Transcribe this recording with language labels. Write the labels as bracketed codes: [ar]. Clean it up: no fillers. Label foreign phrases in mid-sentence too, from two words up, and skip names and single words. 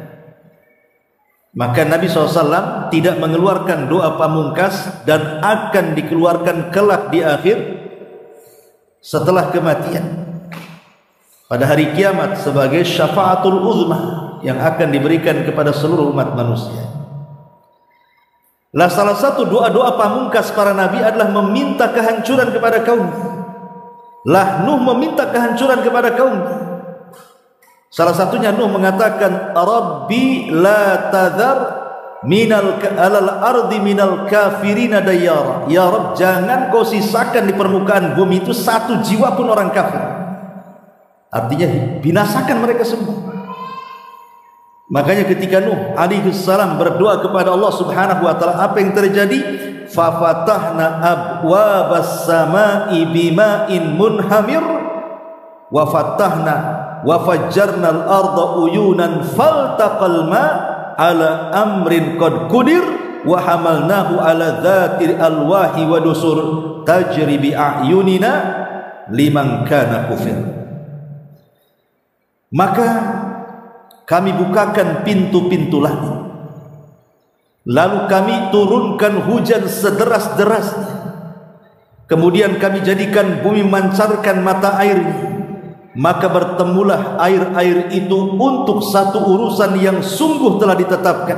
[id] Maka Nabi SAW tidak mengeluarkan doa pamungkas dan akan dikeluarkan kelak di akhir setelah kematian, pada hari kiamat, sebagai [ar] الشفاعة العظمى [id] yang akan diberikan kepada seluruh umat manusia. Lah salah satu doa-doa pamungkas para nabi adalah meminta kehancuran kepada kaum. Lah Nuh meminta kehancuran kepada kaum. Salah satunya Nuh mengatakan, [ar] رب لا تذر على الأرض من الكافرين ديارا. يا رب, [id] jangan kau sisakan di permukaan bumi itu satu jiwa pun orang kafir. Artinya binasakan mereka semua. Makanya ketika Nuh [ar] عليه السلام [id] berdoa kepada Allah [ar] سبحانه وتعالى, [id] apa yang terjadi? [ar] ففتحنا أبواب السماء بماء منهمر وفتحنا وفجرنا الأرض عيونا فالتقى الماء على أمر قد قدر وحملناه على ذات ألواح ودسر تجري بأعيننا لمن كان كفر. [id] Maka kami bukakan pintu-pintu langit, lalu kami turunkan hujan sederas-derasnya, kemudian kami jadikan bumi memancarkan mata airnya, maka bertemulah air-air itu untuk satu urusan yang sungguh telah ditetapkan.